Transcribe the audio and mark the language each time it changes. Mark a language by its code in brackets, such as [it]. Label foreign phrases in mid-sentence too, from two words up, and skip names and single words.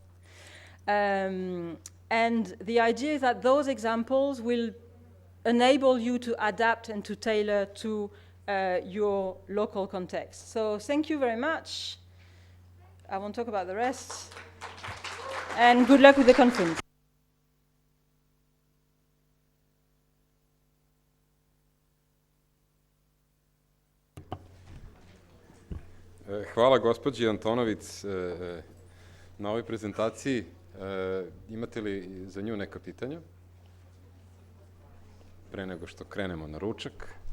[en] And the idea is that those examples will enable you to adapt and to tailor to your local context. So thank you very much. I won't talk about the rest. And good luck with the conference. [sr] Hvala gospođi Antonović na ovoj prezentaciji. Imate li za nju neka pitanja? Pre nego što krenemo na ručak.